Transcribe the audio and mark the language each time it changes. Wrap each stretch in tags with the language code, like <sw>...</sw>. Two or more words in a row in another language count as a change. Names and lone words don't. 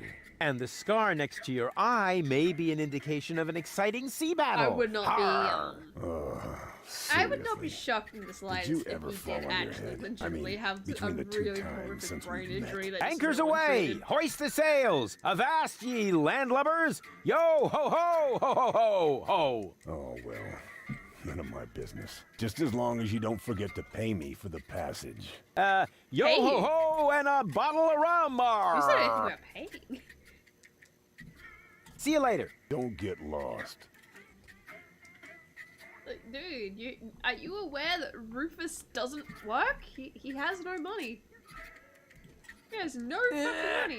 <en>And the scar next to your eye may be an indication of an exciting sea battle. I would not be. I would not be Seriously. shocked in the slightest you if ever he fall did on your actually head? I legitimately mean, have a between the two really times horrific since brain we've met. injury. That's Anchors no one away! treated. Hoist the sails! Avast, ye landlubbers! Yo ho ho ho ho ho ho! Oh, well, none of my business. Just as long as you don't forget to pay me for the passage. Yo Hey. ho ho and a bottle of rum! You said anything about paying. See you later. Don't get lost. Like, dude, are you aware that Rufus doesn't work? He has no money. He has no fucking money.</en>